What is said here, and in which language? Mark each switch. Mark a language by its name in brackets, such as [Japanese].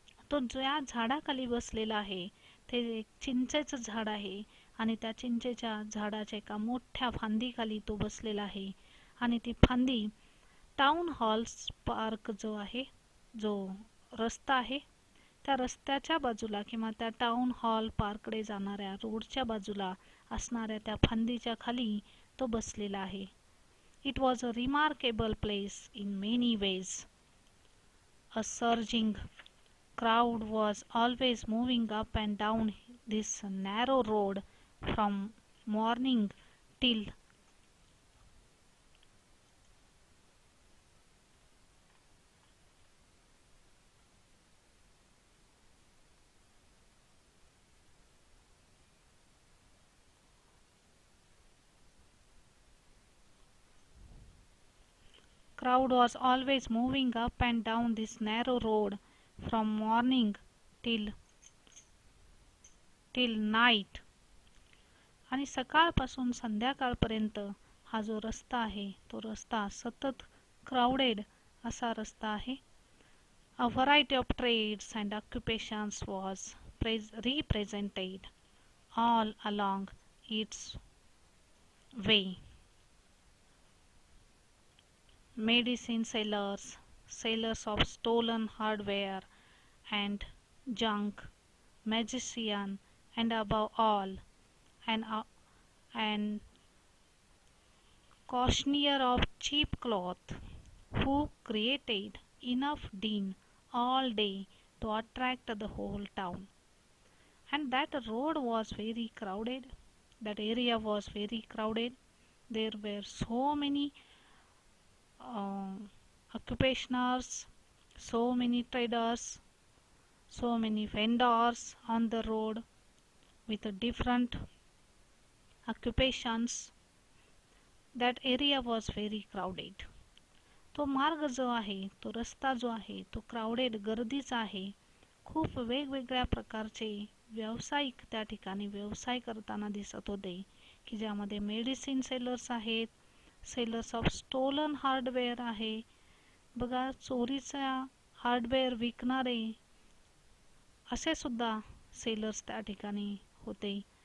[Marathi] तो ज्या झाडाखाली बसलेला आहे ते एक चिंचेचं झाड आहे आणि त्या चिंचेच्या झाडाच्या एका मोठ्या फांदीखाली तो बसलेला आहे आणि ती फांदी टाउन हॉल पार्क जो आहे, जो रस्ता आहे, त्या रस्त्याच्या बाजूला किंवा त्या टाउन हॉल पार्ककडे जाणाऱ्या रोडच्या बाजूला असणाऱ्या त्या फांदीच्या खाली तो बसलेला आहे. [English] It was a remarkable place in many ways. A surging crowd was always moving up and down this narrow road from morning till crowd was always moving up and down this narrow road from morning till night. [Marathi] आणि सकाळपासून संध्याकाळपर्यंत हा जो रस्ता आहे तो रस्ता सतत क्राउडेड असा रस्ता आहे. [English] A variety of trades and occupations was represented all along its way. Medicine sellers, sellers of stolen hardware and junk, magician, and above all, an cautioneer of cheap cloth, who created enough din all day to attract the whole town. And that road was very crowded, that area was very crowded. There were so many occupationers, so many traders, so many vendors on the road with different occupations. That area was very crowded. [Marathi] तो मार्ग जो आहे, तो रस्ता जो आहे तो crowded, गर्दीचा आहे. खूप वेगवेगळ्या प्रकारचे व्यावसायिक त्या ठिकाणी व्यवसाय करताना दिसत होते की ज्यामध्ये मेडिसिन सेलर्स आहेत, [English] sellers of stolen hardware [Marathi] आहे, बघा चोरीचा हार्डवेअर विकणारे असे सुद्धा सेलर्स त्या ठिकाणी होते.